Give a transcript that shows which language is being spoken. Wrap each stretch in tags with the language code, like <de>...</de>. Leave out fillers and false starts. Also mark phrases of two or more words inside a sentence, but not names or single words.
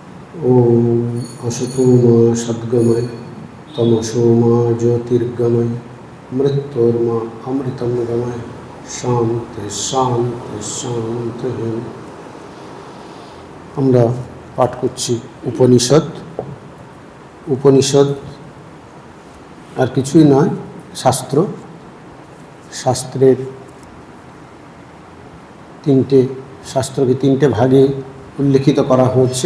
<sa>ओम असतो मा सद्गमय तमसो मा ज्योतिर्गमय मृत्योर्मा अमृतम गमय शांति शांति शांति।</sa> <bn>আমরা পাঠ করছি উপনিষদ। উপনিষদ আর কিছুই নয়, শাস্ত্র। শাস্ত্রের শাস্ত্রকে তিনটে ভাগে উল্লেখিত করা হয়েছে।</bn>